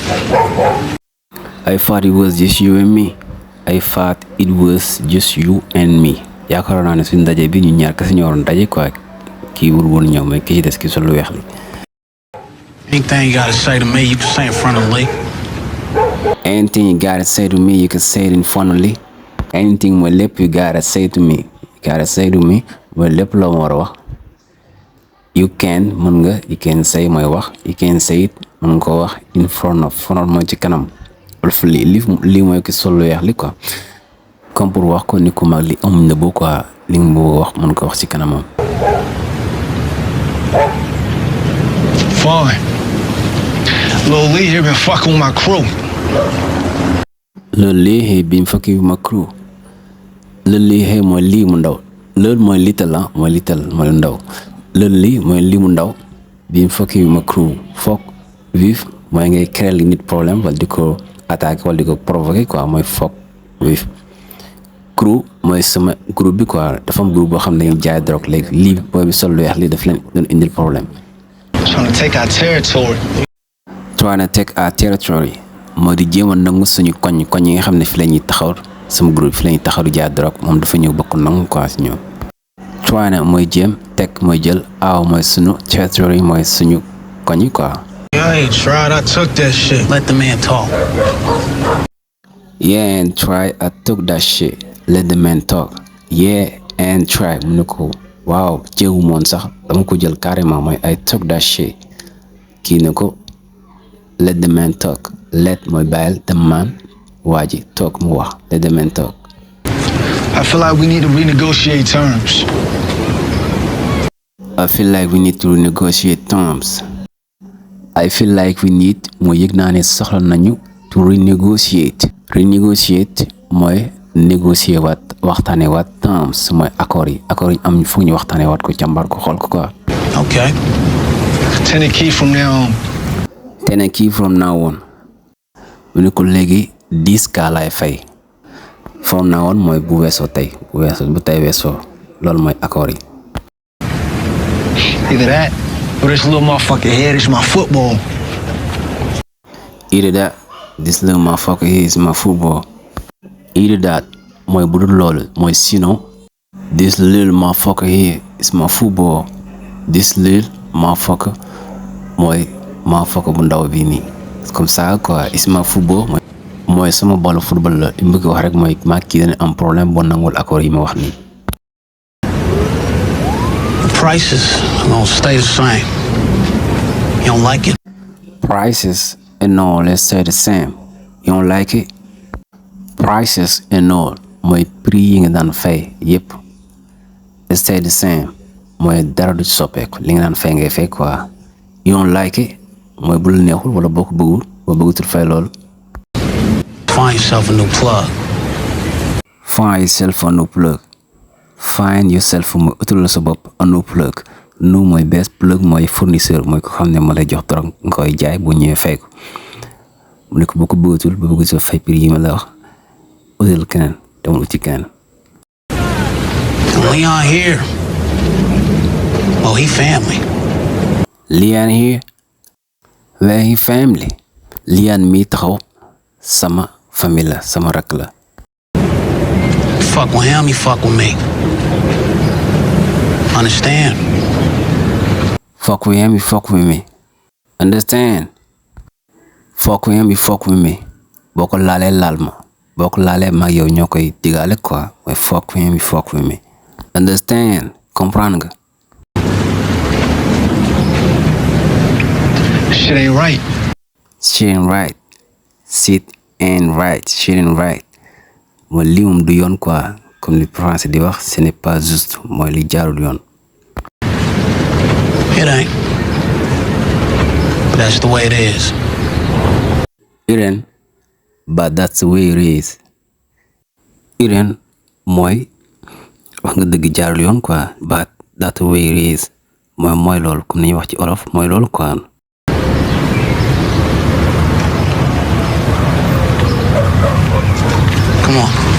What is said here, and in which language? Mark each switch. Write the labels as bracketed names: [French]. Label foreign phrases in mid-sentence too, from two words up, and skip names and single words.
[English] I thought it was just you and me. I thought it was just you and me. [Wolof] yaakaaroon naa ne suñu ndaje bi ñu ñaar kese ñoo waroon daje quoi kii wul woon ñëw mais ki ci des ki sol lu weex li. [English] Anything you gotta say to me, you can say in front of Lee. Anything you gotta say to me, you can say it in front of Lee. Anything [Wolof] mooy lépp [English] you gotta say to me. You gotta say to me [Wolof] mooy lépp loo ma war a wax. [English] You can [Wolof] mën nga [English] you can say [Wolof] mooy wax [English] you can say it [Wolof] mën nga ko wax [English] in front of [Wolof] mooy ci kanam. wolof lii mooy ki sol lu weex li quoi comme pour wax ko ni ku mag li amuñ na boo quoi li nga bëgg wax mën ko wax ci kanamam. [English] Fine. Lil Lee here been fucking with my crew. Lil Lee here been fucking with my crew. [Wolof] Lil Lee here mooy lii mu ndaw loolu mooy little la mooy little mooy ndaw Lil Lee mooy lii mu ndaw [English] been fucking with my crew fuck with [Wolof] mooy ngay créer nit problème wala di ko attaquer wala di ko provoquer quoi mooy [English] fuck with crew [Wolof] mooy sama groupe bi quoi dafa am groupe boo xam ne dañuy jaay drogue léegi lii booy bi sol lu weex lii daf leen doon indil problème. [English] Trying to take our territory. Trying to take our territory [Wolof] moo di jéem a nangu suñu koñ yi nga xam ne fi la ñuy taxaw sama groupe fi la ñuy taxaw di jaay drogue moom dafa ñëw bokk nangu quoi si ñoom. Trying na mooy jéem teg mooy jël aw mooy suñu territory mooy suñu koñ yi quoi. [English] I ain't tried, I took that shit. Let the man talk. Yeah and try I took that shit. Let the man talk. Yeah and try [Wolof] mu ne ko waaw jéewu moon sax dama ko jël carrément mooy [English] I took that shit. [Wolof] Kii ne ko [English] let the man talk. Let [Wolof] mooy bàyyil [English] the man [Wolof] waa ji [English] talk [Wolof] mu wax [English] let the man talk. I feel like we need to renegotiate terms. I feel like we need to renegotiate terms. I feel like we need [Wolof] mooy yëg naa ne soxla nañu [English] to renegotiate. [Wolof] Renegotiate mooy négocier waat waxtaane waat terms mooy accords yi am foog ñu waxtaane waat ko càmbar ko xool ko quoi. [English] Okay. Tenant key from now on. Tenant key from now on. [Wolof] mu ne ko léegi 10K laay fay. [English] From now on [Wolof] mooy bu weesoo tey bu tey weesoo loolu mooy accords yi. [English] Either that or this little motherfucker here is my football. Either that this little motherfucker here is my football. Either that [Wolof] mooy bu dul loolu mooy [English] sinon this little motherfucker here is my football. This little motherfucker [Wolof] mooy motherfucker bu ndaw bii nii [French] comme ça [Wolof] quoi [English] is my football [Wolof] mooy sama balu football la li mu bëgg wax rek mooy maa kii dañu am problème boo nangul accord yi ma wax nii. [English] The prices are gonna stay the same. You don't like it? Prices and all let's stay the same. You don't like it? Prices and all [Wolof] mooy prix yi nga daan fay yépp [English] let's stay the same [Wolof] mooy dara du soppeeku li nga daan fay ngay fay quoi. [English] You don't like it [Wolof] mooy bu la neexul wala boo ko bëggul boo bëggutul fay loolu. [English] Find yourself a new plug. Find yourself a new plug. Find yourself [Wolof] mooy utal la sa bopp [English] a new plug. [Wolof] Nu mooy [English] best plug [Wolof] mooy fournisseur mooy ko xam ne moo lay jox drogue nga koy jaay bu ñëwee fay ko. mu ne ko boo ko bëggatul ba bëgg sa fay prix yi ma la wax utal keneen demul uti keneen. [English] Leon here. Oh, he family. Leon here. Well, he family. [Wolof] Leon mi taxaw sama famille la sama rakk la. [English] Fuck with him, you fuck with me. Understand? Fuck with him, you fuck with me. Understand? Fuck with him, you fuck with me. [Wolof] boo ko laalee laal ma boo ko laalee mag yow ñoo koy digaale quoi mooy [English] fuck with him, you fuck with me. Understand? [Wolof] Comprendre nga? [English] Shit ain't right. Shit ain't right. Shit ain't right. Shit ain't right. [Wolof] mooy lii moom du yoon quoi comme li français di wax [French] ce n'est pas juste [Wolof] mooy li jaarul yoon. [English] It ain't. But that's the way it is. It ain't. but that's the way it is. [Wolof] Iren mooy wax nga dëgg jaarul yoon quoi, [English] but that's the way it is [Wolof] mooy loolu comme ni ñuy wax ci olof mooy loolu quoi. [English] Come on.